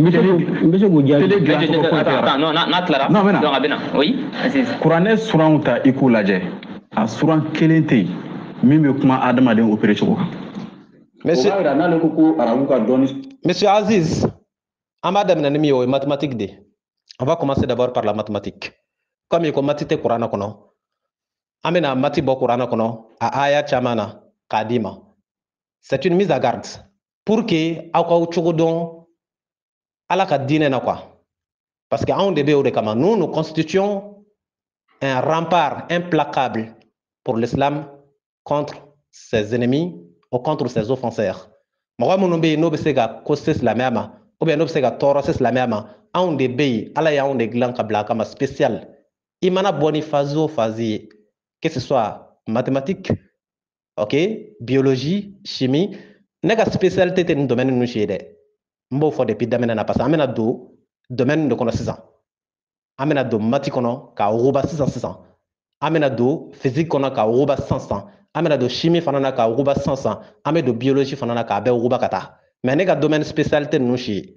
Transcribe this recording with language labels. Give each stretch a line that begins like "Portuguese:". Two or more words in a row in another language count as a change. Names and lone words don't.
Bambara: n bɛ se k'o jaabi. télé dilan cogo foyi tɛ ra. non n'a tilara. non donc a bɛ na oui. kuranɛ suranw ta i k'u lajɛ a suran kelen tɛ yen min bɛ kuma adamaden opéré cogo kan.
French: Monsieur,
Bambara: o b'a jira n'ale ko ko arabu ka dɔɔni. Monsieur Aziz, an b'a daminɛ ni min ye o ye mathématique de.
French: On va commencer d'abord par la mathématique.
Bambara: Comme i ko mati tɛ kuranɛ kɔnɔ, an bɛna mati bɔ kuranɛ kɔnɔ a aya caman na k'a d'i ma.
French: C'est une mise à garde pour que
Bambara: aw k'aw cogo dɔn Ala ka diinɛ na quoi.
French: Parce que
Bambara: anw de bɛ o de kama.
French: Nous nous constituons un rempart implacable pour l'islam contre ses ennemis ou contre ses offenseurs.
Bambara: Mɔgɔ minnu bɛ yen n'o bɛ se ka ko se silamɛya ma ou bien n'o bɛ se ka tɔɔrɔ se silamɛya ma anw de bɛ yen Ala y'anw de dilan ka bila a kama spécial. I mana bɔ ni phase o phase ye
French: que ce soit mathématique, ok, biologie, chimie,
Bambara: ne ka spécialité tɛ nin domaine ninnu si ye dɛ. N b'o fɔ depuis daminɛ na parce que an bɛna don domaine de kɔnɔ sisan. An bɛna don mati kɔnɔ k'a wuguba sisan. An bɛna don physique kɔnɔ k'a wuguba sisan. An bɛna don chimie fana na k'a wuguba sisan. An bɛ don biologie fana na k'a bɛɛ wuguba ka taa. Mais ne ka
French: domaine spécialité
Bambara: ninnu si ye.